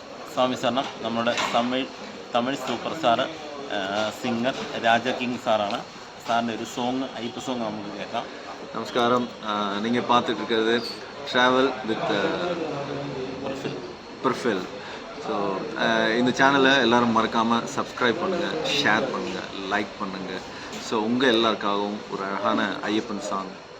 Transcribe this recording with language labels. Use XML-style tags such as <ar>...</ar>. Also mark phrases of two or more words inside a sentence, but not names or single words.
<ml>സ്വാമി ശരണം. നമ്മുടെ തമിഴ്</ml> <en>super star singer</en> <ml>രാജ കിങ് സാറാണ്. സാറിൻ്റെ ഒരു സോങ് അയ്യപ്പ സോങ് നമുക്ക് കേൾക്കാം.</ml> <ta>நமஸ்காரம். நீங்கள் பார்த்துட்டு இருக்கிறது ட்ராவல் வித் ப்ரிஃபில். ஸோ இந்த சேனலை எல்லோரும் மறக்காமல் சப்ஸ்கிரைப் பண்ணுங்கள், ஷேர் பண்ணுங்கள், லைக் பண்ணுங்கள். ஸோ உங்கள் எல்லாருக்காகவும் ஒரு அழகான ஐயப்பன் சாங்.</ta>